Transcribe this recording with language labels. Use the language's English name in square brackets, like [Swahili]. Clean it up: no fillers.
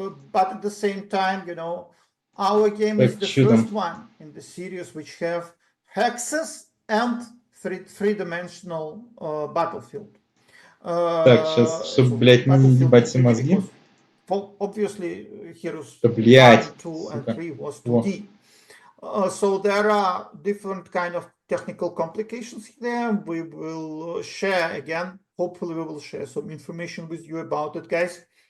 [English] But at the same time, our game is the first one in the series which have hexes and three-dimensional battlefield. [Russian] Так, сейчас, чтобы, блядь, не ебать все мозги. [English] Obviously, Heroes 1, 2, and 3 was 2D. So there are different kind of technical complications there. We will share again. Hopefully, we will share some information with you about it, guys.